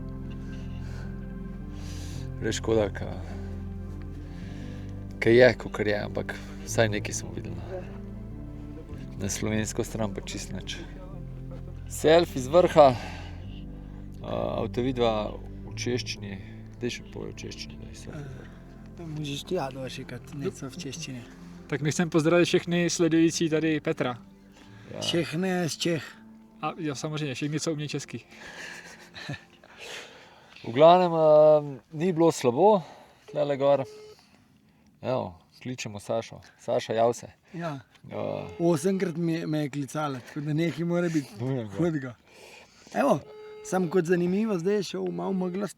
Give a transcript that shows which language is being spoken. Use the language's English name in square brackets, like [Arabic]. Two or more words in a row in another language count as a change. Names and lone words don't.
[Slovenian] Res škoda, kaj je, kakor je, ampak vsaj nekaj smo videli. Na slovensko stran pa čist nič. Selfie z vrha, avtovidva v češčini, daj še povej v češčini. [Czech] Můžeš ty já to říkat něco v češtině. Tak my chceme pozdravit všechny sledující tady Petra. Ja. Všechny z Čech. A jo, samozřejmě, všichni, co umí česky. [Slovenian] V glavnem ni bilo slabo, tlele gor. Evo, kličemo Sašo. Saša, jav se. Ja. 8krat me je klicala, tako da nekaj mora biti hudega. Evo, sam kot zanimivo, zdaj je šel malo meglast.